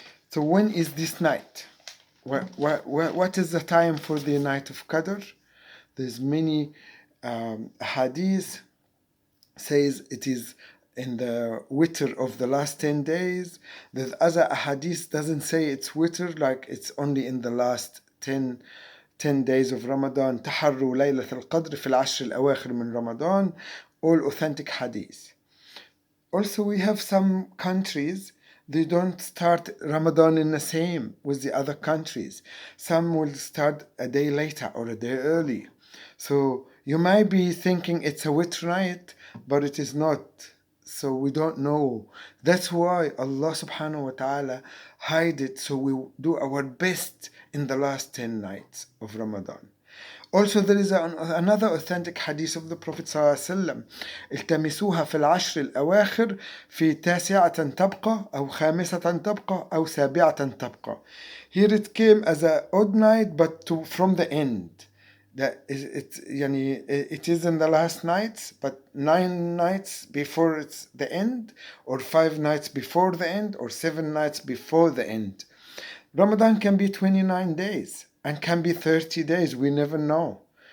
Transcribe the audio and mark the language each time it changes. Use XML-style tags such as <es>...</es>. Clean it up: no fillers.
<en>So when is this night? What is the time for the night of Qadr? There's many hadith says it is in the witr of the last 10 days. There's other hadith doesn't say it's witr, like it's only in the last 10 days of Ramadan.</en> <ar>تحروا ليلة القدر في العشر الأواخر من Ramadan.</ar> <en>All authentic hadith. Also, we have some countries, they don't start Ramadan in the same with the other countries. Some will start a day later or a day early. So you might be thinking it's a witr night, but it is not. So we don't know. That's why Allah subhanahu wa ta'ala hide it, so we do our best in the last 10 nights of Ramadan.</en> <ar>Also, there is another authentic hadith of the Prophet صلى الله عليه وسلم: التمسوها في العشر الأواخر في تاسعة تبقى أو خامسة تبقى أو سابعة تبقى.</ar> <en>Here it came as an odd night, but from the end. That it is in the last nights, but 9 nights before it's the end, or 5 nights before the end, or 7 nights before the end. Ramadan can be 29 days and can be 30 days. We never know.</en>